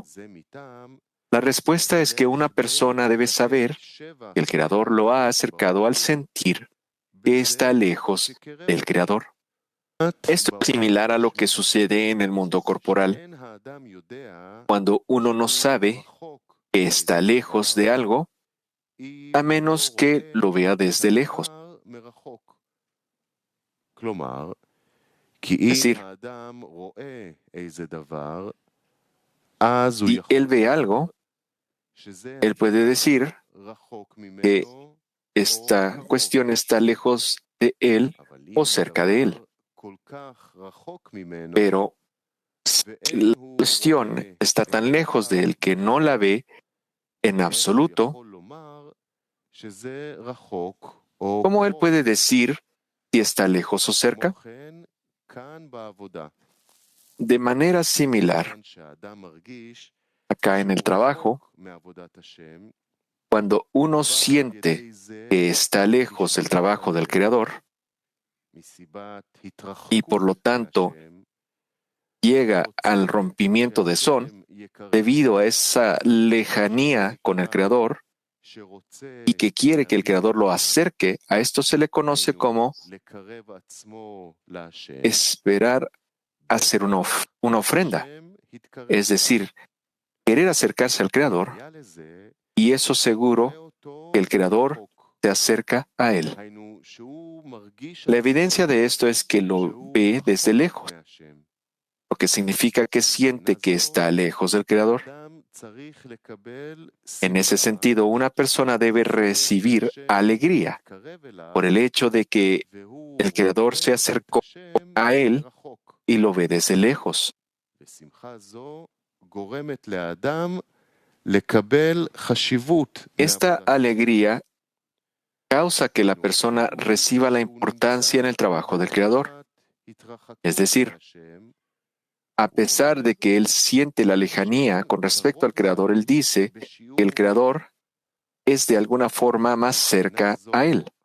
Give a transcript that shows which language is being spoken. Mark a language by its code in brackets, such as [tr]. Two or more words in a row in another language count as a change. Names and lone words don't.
[es] La respuesta es que una persona debe saber que el Creador lo ha acercado al sentir que está lejos del Creador. Esto es similar a lo que sucede en el mundo corporal. Cuando uno no sabe que está lejos de algo, a menos que lo vea desde lejos. [he] כלומר, כי [es] Es [he] אם [es] decir, [he] האדם רואה איזה דבר, אז הוא [es] si él ve [he] יכול [es] algo, [he] שזה [es] él puede decir [he] רחוק [es] que [he] ממנו או [es] esta [he] קרוב. [es] cuestión está lejos de él [he] אבל [es] o [he] אם [es] cerca de él. [he] הדבר כל כך רחוק ממנו, [es] Pero [he] ואין [es] la [he] הוא [es] cuestión [he] רואה [es] está [he] את [es] tan lejos de [he] הדבר, [es] él que no la ve en [he] איך הוא [es] absoluto, [he] יכול לומר שזה רחוק או [es] ¿cómo él [he] קרוב? [es] puede decir si está lejos o [he] כמו [es] cerca? [he] כן, כאן בעבודה, [es] De manera similar, [he] כיוון שהאדם מרגיש [es] acá en el [he] שהוא [es] trabajo, [he] רחוק מעבודת השם, [es] cuando uno [he] כבר על [es] siente [he] ידי זה [es] que está lejos del [he] נשבר [es] trabajo del [he] הלב, [es] Creador [he] מסיבת [es] y [he] התרחקות [es] por lo tanto [he] מהשם, [es] llega al [he] ורוצה [es] rompimiento de son, [he] שהשם יקרב [es] debido a [he] אותו, [es] esa lejanía con el Creador [he] שרוצה [es] y que quiere que el Creador lo [he] להגיע, [es] acerque, a esto se le conoce [he] היינו [es] como [he] לקרב עצמו להשם, [es] esperar hacer una ofrenda, [he] שהשם יתקרב [es] es [he] אליו. [es] decir, querer acercarse al Creador, [he] היה לזה [es] y eso [he] רואה [es] seguro [he] אותו [es] que el Creador [he] מרחוק. [es] se acerca a él. [he] היינו שהוא מרגיש [es] La [he] עצמו [es] evidencia de esto es que lo [he] שהוא [es] ve desde [he] רחוק [es] lejos, [he] מהשם. [es] lo que significa que siente que está lejos del Creador. [he] אדם צריך לקבל [es] En ese [he] שמחה [es] sentido, una persona debe recibir [he] שהשם [es] alegría [he] מתקרב אליו, [es] por el hecho de que [he] והוא [es] el Creador se [he] רואה את [es] acercó [he] השם [es] a él [he] מרחוק. [es] y lo ve desde lejos. [he] ושמחה זו גורמת לאדם לקבל חשיבות [es] Esta [he] לעבודת [es] alegría causa que la [he] השם. [es] persona reciba la importancia en el trabajo del Creador. Es decir, a pesar de que él siente la lejanía con respecto al Creador, él dice que el Creador es de alguna forma más cerca a él.